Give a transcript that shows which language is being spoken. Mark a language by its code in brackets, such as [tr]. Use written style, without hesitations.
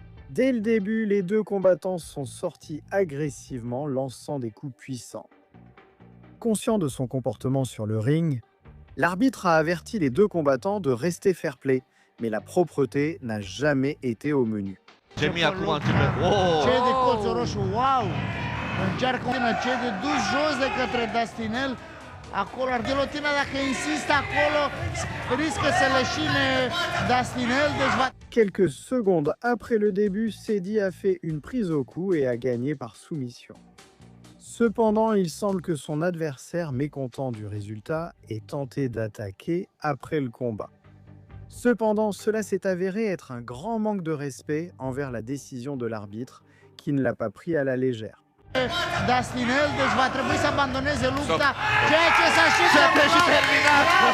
[fr] Dès le début, les deux combattants sont sortis agressivement, lançant des coups puissants. Conscient de son comportement sur le ring, l'arbitre a averti les deux combattants de rester fair-play, mais la propreté n'a jamais été au menu. [ro] Cei de colțul roșu, wow! Încearcă cei de dus jos de către Dustinel. Acolo, ghilotina, dacă insistă acolo, riscă să leșine Dustinel, deci va... [fr] Quelques secondes après le début, Cedi a fait une prise au cou et a gagné par soumission. Cependant, il semble que son adversaire, mécontent du résultat, ait tenté d'attaquer après le combat. Cependant, cela s'est avéré être un grand manque de respect envers la décision de l'arbitre, qui ne l'a pas pris à la légère. [ro] Dustinel, deci va trebui să abandoneze lupta, ceea ce s-a și terminat.